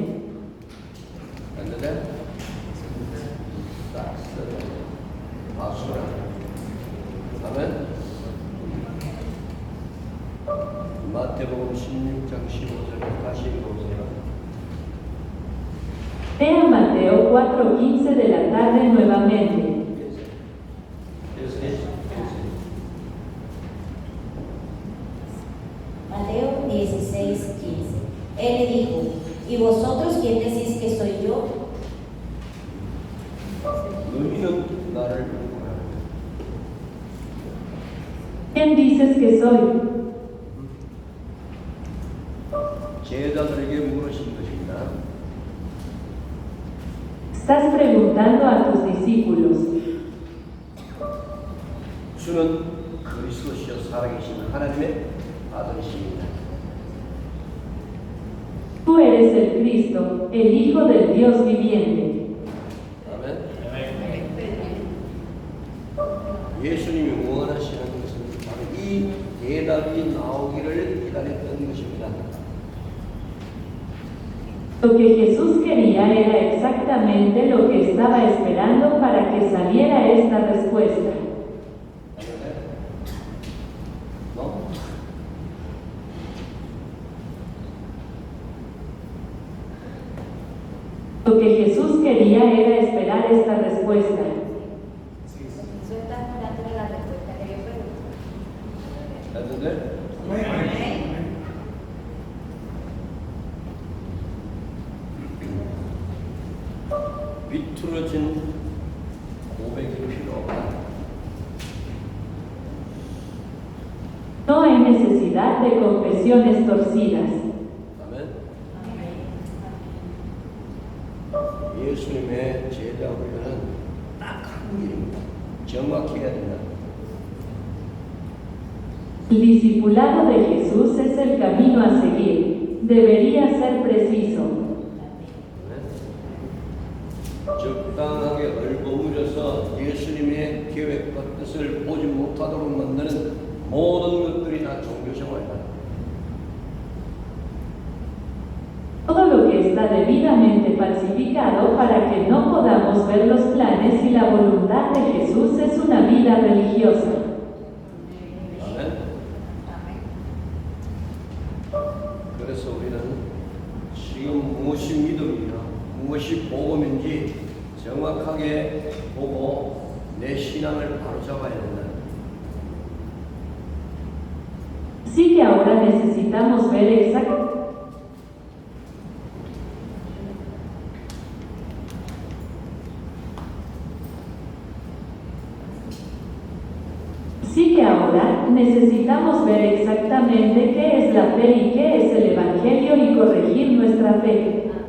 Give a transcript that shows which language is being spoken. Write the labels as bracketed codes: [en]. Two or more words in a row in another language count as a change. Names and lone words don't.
[ko] 했는데 싹 쓸어 아수라. 아멘. 마태복음 16장 15절 다시 읽어보세요. [es] Lea Mateo 4:15 de la tarde nuevamente. Mateo 16, 15. Él le dijo, ¿y vosotros quién decís que soy yo? [ko] 너희는 나를 누구라? [es] ¿Quién dices que soy? [ko] 제자들에게 물으신 것입니다. [es] Estás preguntando a tus discípulos, [ko] 주는 그리스도시여 살아계신 하나님의 아들이십니다. [es] tú eres el Cristo, el Hijo del Dios viviente. [ko] 아멘. 예수님이 원하시는 것은 바로 이 대답이 나오기를 기다렸던 것입니다. [es] Lo que Jesús quería era exactamente lo que estaba esperando para que saliera esta respuesta. ¿No? Lo que Jesús quería era esperar esta respuesta. Sí, sí. Eso está dándole la respuesta que yo pregunto. ¿Entendés? [ko] 비틀어진 고백이 필요 없다. [es] No hay necesidad de confesiones torcidas. [ko] 아멘. 예수님의 제자 훈련은 딱 한 길입니다. 정확히 해야 된다. [es] El discipulado de Jesús es el camino a seguir. Debería ser preciso. [ko] 적당하게 얼버무려서 예수님의 계획과 뜻을 보지 못하도록 만드는 모든 것들이 다 종교생활이다. [es] Todo lo que está debidamente falsificado para que no podamos ver los planes y la voluntad de Jesús es una vida religiosa. [ko] 아멘. 그래서 우리는 지금 무엇이 믿음이며 무엇이 복음인지 정확하게 보고 내 신앙을 바로잡아야 된다. [es] Sí que ahora necesitamos ver exactamente. Sí que ahora necesitamos ver exactamente qué es la fe y qué es el Evangelio y corregir nuestra fe.